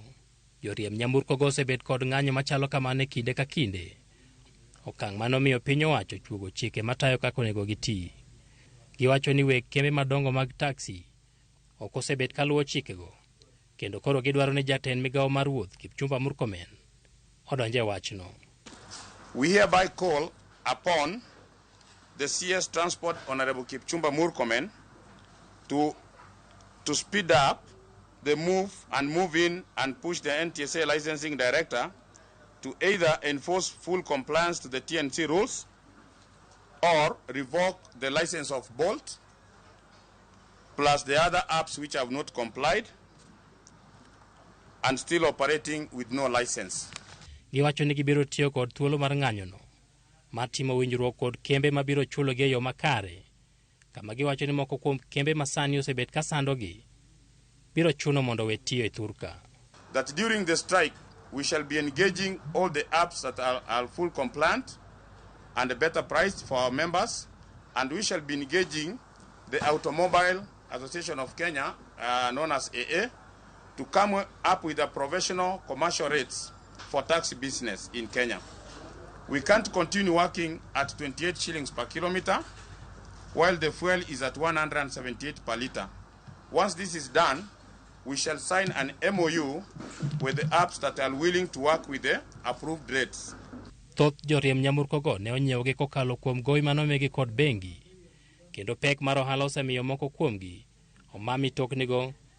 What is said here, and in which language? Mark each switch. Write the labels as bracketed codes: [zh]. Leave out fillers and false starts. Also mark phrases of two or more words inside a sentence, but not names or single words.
[luo] Joriemb nyamburko go osebet kod ng'anyo machalo kamano kinde ka kinde. Okang' manomiyo piny owacho chuogo chike matayo kaka onego giti. Giwacho ni weg kembe madongo mag taksi ok osebet kaluwo chikego kendo koro gidwaro ni jatend migawo mar wuoth Kipchumba Murkomen odonje wachno. [en] We hereby call upon the CS Transport Honorable Kipchumba Murkomen to speed up the move in and push the NTSA licensing director to either enforce full compliance to the TNC rules or revoke the license of Bolt plus the other apps which have not complied and still operating with no license. [luo] Giwacho ni gibiro tiyo kod thuolo mar ng'anyono mar timo winjruok kod kembe mabiro chulogi e yo makare, kama giwacho ni moko kuom kembe masani osebet ka sandogi biro chuno mondo we tiyo e thurka. [en] That during the strike we shall be engaging all the apps that are full compliant and a better price for our members, and we shall be engaging the Automobile Association of Kenya, known as AA, to come up with a professional commercial rates for taxi business in Kenya. We can't continue working at 28 shillings per kilometer while the fuel is at 178 per litre. Once this is done, we shall sign an MOU with the apps that are willing to work with the approved rates. [luo] Thoth Joriemb nyamburko go ne onyiewogi kokalo kuom gowi manomigi kod bengi, kendo pek mar ohala osemiyo moko kuomgi omami toknigo